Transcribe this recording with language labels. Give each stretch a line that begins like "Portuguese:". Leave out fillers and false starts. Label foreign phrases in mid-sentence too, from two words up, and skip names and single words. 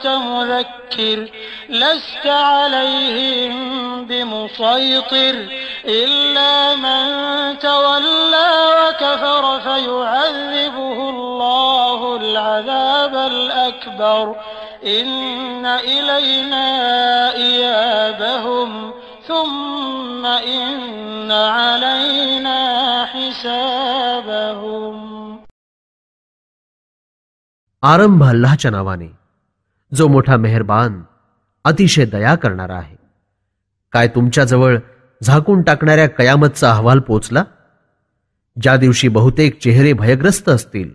Arabic: مذكر لست عليهم بمسيطر إلا من تولى وكفر فيعذبه الله العذاب الأكبر إن إلينا إيابهم ثم إن علينا حسابهم.
Marathi: आरंभ अल्लाहच्या नावाने जो मोठा मेहरबान अतिशय दया करणारा आहे. काय तुमच्याजवळ झाकून टाकणाऱ्या कयामतचा अहवाल पोचला, ज्या दिवशी बहुतेक चेहरे भयग्रस्त असतील.